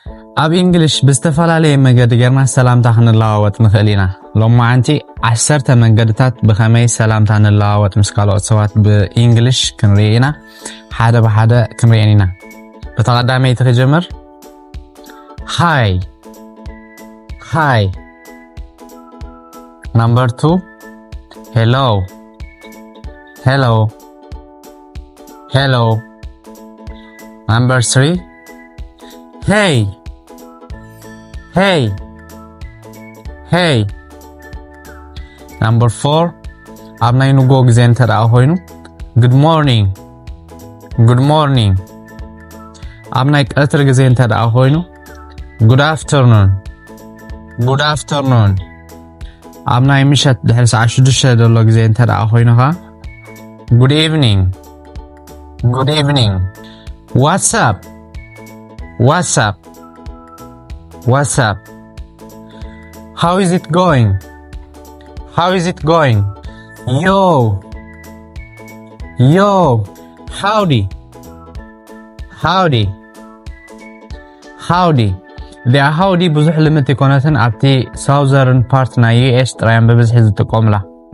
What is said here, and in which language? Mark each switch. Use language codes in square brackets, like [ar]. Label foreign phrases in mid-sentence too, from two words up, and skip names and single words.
[ti] ኣብ እንግሊሽ ብዝተፈላለየ መንገዲ ጌርና ሰላምታ ክንለዋወጥ ንኽእል ኢና ሎማዓንቲ 10 መንገድታት ብኸመይ ሰላምታ ንለዋወጥ ምስ ካልኦት ሰባት ብእንግሊሽ ክንርኢ ኢና ሓደ ብሓደ ክንሪአን ኢና ብተቐዳማይ ክጀምር hi [en] number 2 hello number 3 hey number 4 [ti] ኣብ ናይ ንጎ ግዜ እንተደኣ ኮይኑ [en] good [ti] morning ኣብ ናይ ቀትሪ ግዜ እንተደኣ ኮይኑ [en] good afternoon [ti] ኣብ ናይ ምሸት ድሕሪ ሰዓት 6 ደሎ ግዜ እንተደኣ ኮይኑኻ [en] good evening what's up how is it going yo howdy the howdy [ti] ብዙሕ ልምት ይኮነትን ኣብቲ [en] southern part [ti] ናይ US ጥራይን በብዝሒ ዝጥቀሙላ